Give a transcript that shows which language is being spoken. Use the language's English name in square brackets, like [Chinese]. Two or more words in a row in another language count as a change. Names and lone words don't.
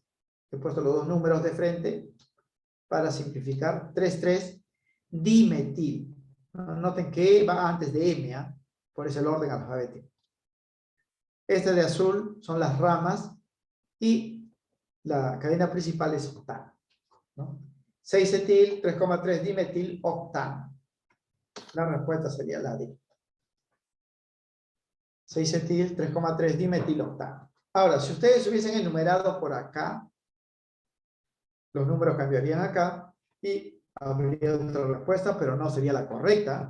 [Spanish] He puesto los dos números de frente para simplificar. 3, 3, dimetil. Noten que va antes de M, ¿eh? Por eso el orden alfabético. Este de azul son las ramas y la cadena principal es octano, ¿no? 6 etil, 3,3 dimetil, octano. La respuesta sería la D. 6 etil, 3,3 dimetiloctano. Ahora, si ustedes hubiesen enumerado por acá, los números cambiarían acá y habría otra respuesta, pero no sería la correcta.